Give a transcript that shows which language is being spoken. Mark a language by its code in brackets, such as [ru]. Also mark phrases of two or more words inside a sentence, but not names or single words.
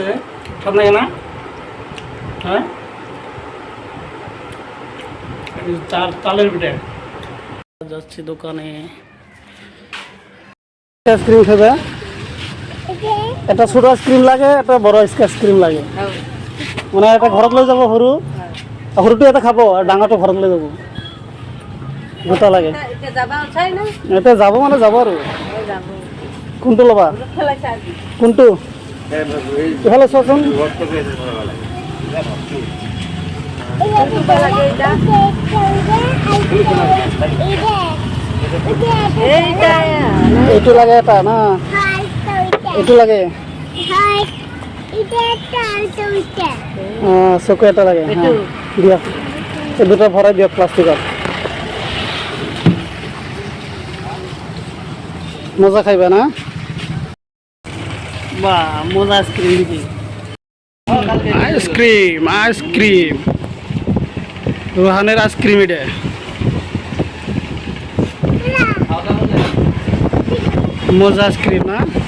[bn] স্বাদ লাগে না? হ্যাঁ, চালের পিঠে। যাচ্ছি দোকানে। আইসক্রিম খাবে? একটা ছোট আইসক্রিম লাগে, একটা বড় আইসক্রিম লাগে। [as] মানে এটা ঘৰত লৈ যাব, সৰু সৰুটো এটা খাব আর ডাঙৰটো ঘৰত লৈ যাব। দুটা লাগে। এতিয়া যাব মানে যাব আৰু। কোনটো ল'বা? কোনটো? ইফালে চোৱাচোন। এইটো লাগে এটা না, এইটো লাগে। চকু এটা লাগে। দিয়ক, এই দুটা ভৰাই দিয়ক প্লাষ্টিকত। [bn] মজা খাইবা না? বা মজা আইসক্রিম দিবি। আইসক্রিম আইসক্রিম রোহানের আইসক্রিম এটা। মজা আইসক্রিম না?